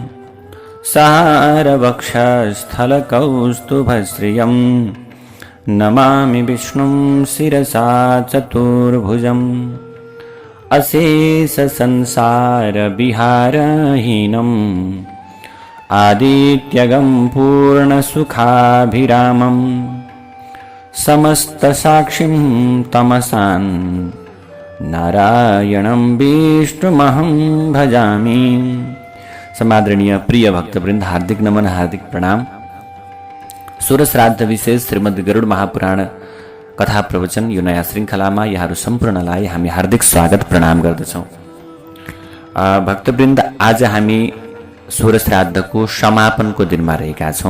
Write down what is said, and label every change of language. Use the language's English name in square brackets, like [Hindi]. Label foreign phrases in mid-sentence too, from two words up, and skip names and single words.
[Sanskrit] सहारवक्षस्थलकौस्तुभश्रियं नमामि विष्णुं शिरसा चतुर्भुजम् अशेषसंसारविहारहीनम् आदित्यगं पूर्णसुखाभिरामं समस्तसाक्षिं तमसान् नारायणं विष्णुमहं भजामि। [Nepali] समादरणीय प्रिय भक्तवृन्द, हार्दिक नमन, हार्दिक प्रणाम। सूरश्राद्ध विशेष श्रीमद् गरुड महापुराण कथा प्रवचन यो नयाँ श्रृङ्खलामा यहाँहरू सम्पूर्णलाई हामी हार्दिक स्वागत प्रणाम गर्दछौँ। भक्तवृन्द, आज हामी सूरश्राद्धको समापनको दिनमा रहेका छौँ।